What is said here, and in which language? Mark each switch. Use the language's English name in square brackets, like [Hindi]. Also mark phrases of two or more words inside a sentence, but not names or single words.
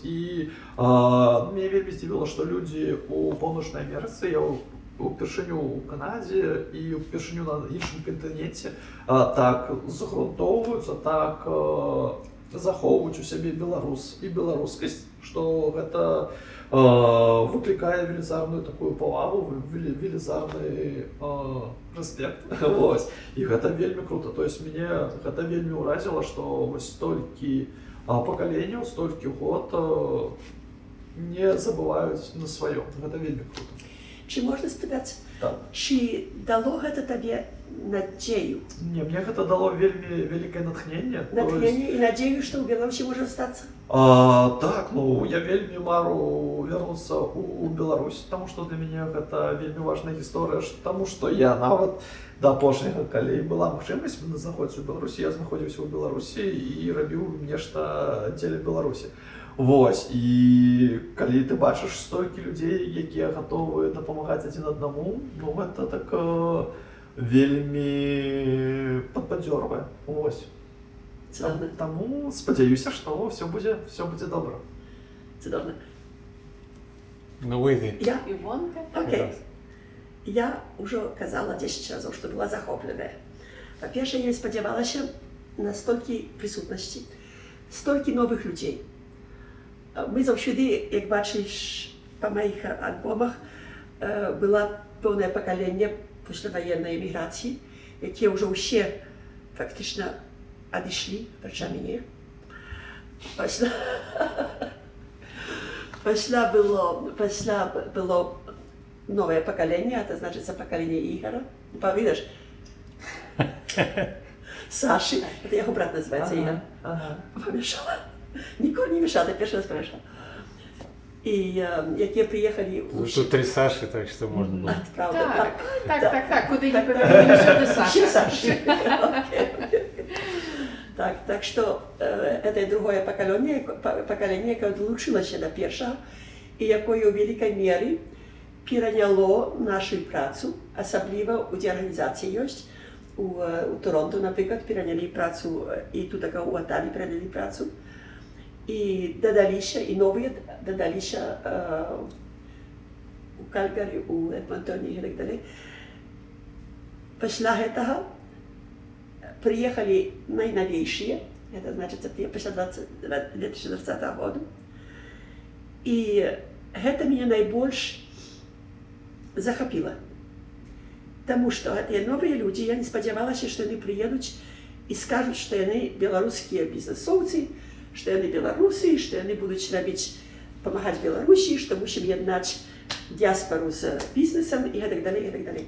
[Belarusian] І мне вельмі здзівіла, што людзі ў Паўночнай Амерыцы, я упершыню ў Канадзе і упершыню на іншым кантыненце так загрунтоўваюцца, так захоўваюць у сябе беларус і беларускасць, што гэта выклікае велізарную такую павагу, велізарны рэспект. І гэта вельмі крута. То есть мяне гэта вельмі ўразіла, што вось столькі пакаленняў, столькі год не забываюць на сваём. Гэта вельмі крута. [Ukrainian] Чи можна спитати, [Belarusian] Так. чи дало гэта табе надзею? Не, мне гэта дало вельмі вялікае натхненне. [Russian] Натхнение и надею, что в Беларуси можно остаться? [Belarusian] Так, ну я вельмі мару вернуцца у Беларусь, таму што для мяне гэта вельмі важная гісторыя, таму што я нават да апошняга, калі была магчымасць знаходзіцца ў Беларусі, я знаходзіўся ў Беларусі і рабіў нешта дзеля Беларусі. Вось, і калі ты бачыш столькі людзей, якія гатовы дапамагаць адзін аднаму, ну гэта так вельмі падбадзёрвае. Вось. Таму спадзяюся, што ўсё будзе добра. Цудовно. [Russian] Ну выйди. Я? [Ukrainian] Івонка? Окей. Я уже казала 10 разів, що була захоплена. По-перше, я не сподівалася на стільки присутності, стільки нових людей. Ми завжди, як бачиш по моїх альбомах, було повне покоління післявоєнної еміграції, які вже всі фактично одійшли, хоча мені. Після було [Russian] новое поколение, это значит поколение Игоря. Видишь? Саши, это его брат называется Игорь. Помешала. Никого не мешала, ты первый раз помешала. И які приехали уже... Тут 3 Саши, так что можно было. Правда, [Ukrainian] Так, куди не повернути, що до Саші. [Russian] Все Саши. Так что это другое поколение, [Ukrainian] яке долучилося до першого, і якое у великой мірі перейняло нашу працю, особливо у ті організації есть. У Торонто, наприклад, перейняли працю, і тут у Отаві перейняли працю. І додалися, і нові додалися у Кальгарі, у Едмонтоні і так далі. Після цього [Russian] приехали наиновейшие, это значит, после 2020 года. И это меня наибольш захопило. [Belarusian] Таму што гэтыя новыя людзі, я не спадзявалася, што яны прыедуць і скажуць, што яны беларускія бізнесоўцы, што яны беларусы, што яны будуць рабіць, памагаць Беларусі, што мусім яднаць дыяспару з бізнесам і гэтак далей, гэтак далей.